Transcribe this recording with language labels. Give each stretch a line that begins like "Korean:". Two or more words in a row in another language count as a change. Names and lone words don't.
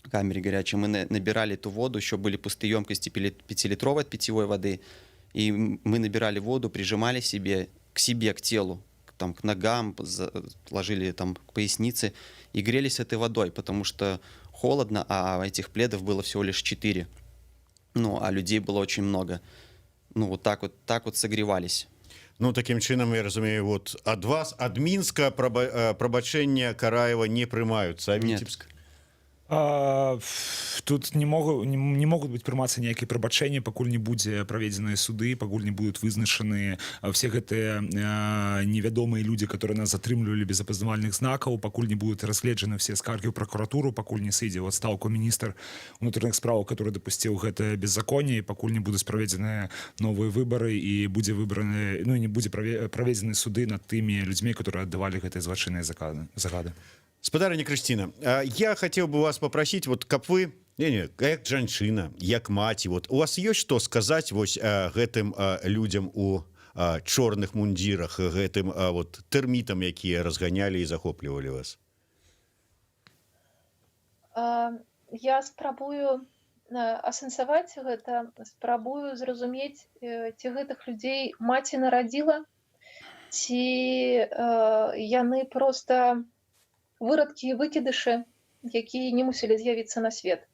Russian: камере горячей, мы набирали эту воду, еще были пустые емкости 5-литровой от питьевой воды, и мы набирали воду, прижимали к себе, к телу, там, к ногам, ложили там к пояснице и грелись этой водой, потому что холодно, а этих пледов было всего лишь 4. Ну, а людей было очень много. Ну, вот так вот согревались.
Belarusian: Ну, таким чынам, я разумею, вот ад вас, ад Мінска прабачэння Караева не прымаюцца, а
Russian: Нет.
Belarusian: Віцебск? Тут не могуць быць прымацца нейкія прабачэнні, пакуль не будзе праведзеныя суды, пакуль не будуць вызначаны все гэтыя невядомыя людзі, которые нас затрымлівалі без апазнавальных знакаў, пакуль не будуць разгледжаны все скаргі ў пракуратуру, пакуль не сыдзе ў адстаўку міністр унутраных спраў, который дапусціў гэтае беззаконне, пакуль не будуць праведзеныя новыя выбары і будзе выбраны, ну і не будзе праведзены суды над тымі людзьмі, которые аддавалі гэтыя злачынныя загады. Спадарыня Крысціна,
Russian: я хотел бы вас попросить,
Belarusian: вот каб вы, як жанчына, як маці, вот у вас ёсць што сказаць вось гэтым людзям у чорных мундзірах, гэтым вот тэрмітам, якія разганялі і захоплівалі вас? Я спрабую асэнсаваць гэта, спрабую зразумець, ці гэтых людзей маці нарадзіла, ці яны проста вырадкі і выкідышы, якія не мусілі з'явіцца на свет.